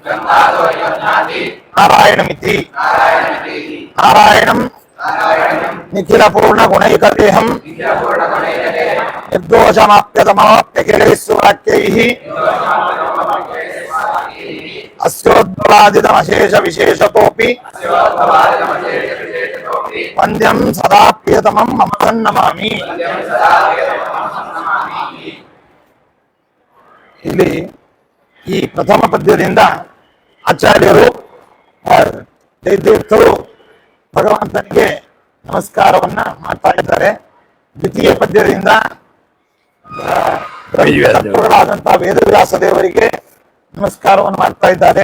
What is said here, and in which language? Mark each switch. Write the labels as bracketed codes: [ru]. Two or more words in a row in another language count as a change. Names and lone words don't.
[sa] ನಾರಾಯಣಮಿತಿ ನಾರಾಯಣಂ ನಿಖಿಲ ಪೂರ್ಣ ಗುಣೈಕದೇಹಂ ನಿರ್ದೋಷಮಾಪ್ಯತಮಾಪ್ಯಖಿಲೇಶ್ವರಾಖ್ಯೈಃ ಅಸ್ಯೋದ್ಭವಾದಿತಮಶೇಷ ವಿಶೇಷತೋಪಿ ವಂದ್ಯಂ ಸದಾ ಪ್ರಿಯತಮಂ ಮಮ ನಮಾಮಿ. [kn] ಇಲ್ಲಿ ಈ ಪ್ರಥಮ ಪದ್ಯದಿಂದ ಆಚಾರ್ಯರು ಜಯತೀರ್ಥರು ಭಗವಂತನಿಗೆ ನಮಸ್ಕಾರವನ್ನ ಮಾಡ್ತಾ ಇದ್ದಾರೆ. ದ್ವಿತೀಯ ಪದ್ಯದಿಂದ ತತ್ವಗಳಾದಂತಹ ವೇದವ್ಯಾಸ ದೇವರಿಗೆ ನಮಸ್ಕಾರವನ್ನು ಮಾಡ್ತಾ ಇದ್ದಾರೆ.